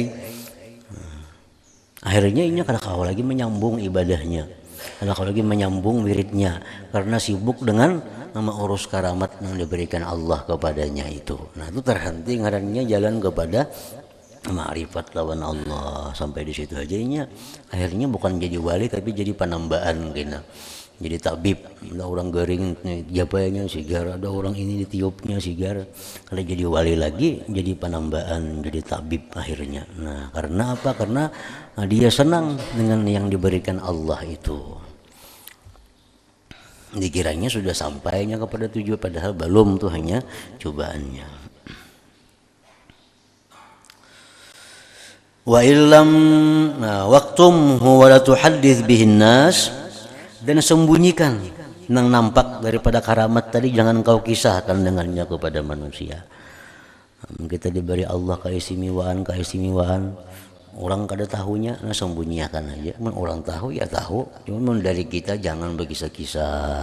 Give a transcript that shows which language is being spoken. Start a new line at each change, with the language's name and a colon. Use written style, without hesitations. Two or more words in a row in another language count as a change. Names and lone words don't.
Banjar: Akhirnya inya kada kau lagi menyambung ibadahnya, kada kau lagi menyambung wiridnya, karena sibuk dengan nama urus karamat yang diberikan Allah kepadanya itu. Nah, itu terhenti ngarannya jalan kepada ma'rifat lawan Allah. Sampai di situ aja inya akhirnya bukan jadi wali tapi jadi penambahan kena.
Indonesian: Jadi tabib.
Banjar: Ada orang garing japanya sigar, ada orang ini ditiupnya sigar.
Indonesian: Kalau jadi wali lagi jadi penambahan, jadi tabib akhirnya. Nah, karena apa? Karena dia senang dengan yang diberikan Allah itu. Dikiranya sudah sampainya kepada tujuan, padahal belum, tuh hanya cobaannya.
Arabic: وإلا فاكتمه ولا تحدث به الناس,
Indonesian: dan sembunyikan yang nampak daripada karamat tadi, jangan kau kisahkan dengannya kepada manusia. Kita diberi Allah keistimewaan, orang kada tahunya, nah sembunyikan aja. Orang tahu ya tahu, cuma dari kita jangan berkisah-kisah.